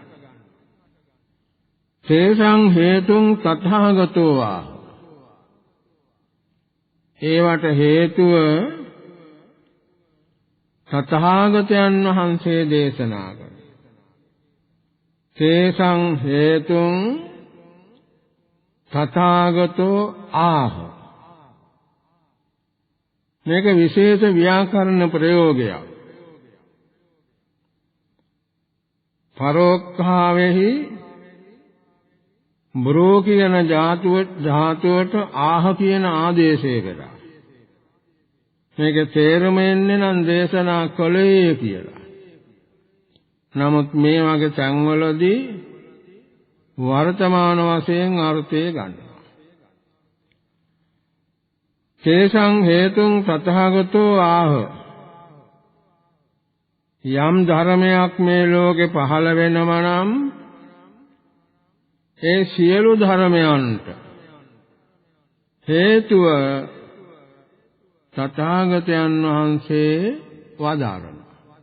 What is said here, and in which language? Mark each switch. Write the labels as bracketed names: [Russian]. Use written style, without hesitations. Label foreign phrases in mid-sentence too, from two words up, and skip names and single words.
[Pali] තේසං හේතුං තථාගතෝ වා [Sinhala] ඒවට හේතුව තථාගතයන් වහන්සේ දේශනා කළා. [Pali] තේසං හේතුං තථාගතෝ ආහ. [Sinhala] මේක විශේෂ ව්‍යාකරණ ප්‍රයෝගයක්. පරෝක්ඛාවෙහි බ්‍රෝ කියන ධාතුවට ආහ කියන ආදේශය කළා. මේක තේරුම එන්නේ නම් දේශනා කළේ කියලා. නමුත් මේ වගේ තැන්වලදී වර්තමාන වශයෙන් අර්ථය ගන්නවා. [Pali] තේසං හේතුං තථාගතෝ ආහ. [Sinhala] යම් ධර්මයක් මේ ලෝකේ පහළ වෙනම නම් ඒ සියලු ධර්මයන්ට හේතුව තථාගතයන් වහන්සේ වදාරනවා.